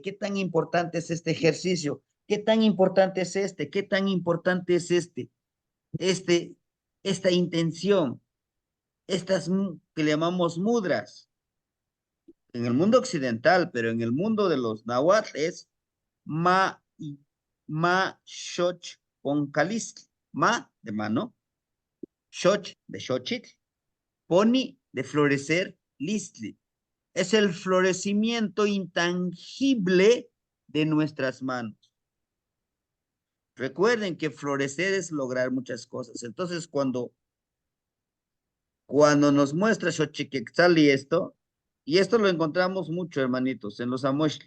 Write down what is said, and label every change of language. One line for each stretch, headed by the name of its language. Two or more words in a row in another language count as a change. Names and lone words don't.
Spanish: ¿Qué tan importante es este ejercicio? ¿Qué tan importante es este? ¿Qué tan importante es este, esta intención? Estas que le llamamos mudras. En el mundo occidental, pero en el mundo de los náhuatl es
Nahuatl languages: ma, ma, shoch, poncalistli.
Spanish: Ma, de mano, shoch, de xochitl, poni, de florecer, listli. Es el florecimiento intangible de nuestras manos. Recuerden que florecer es lograr muchas cosas. Entonces, cuando nos muestra Xochiquetzal y esto lo encontramos mucho, hermanitos, en los amoshli.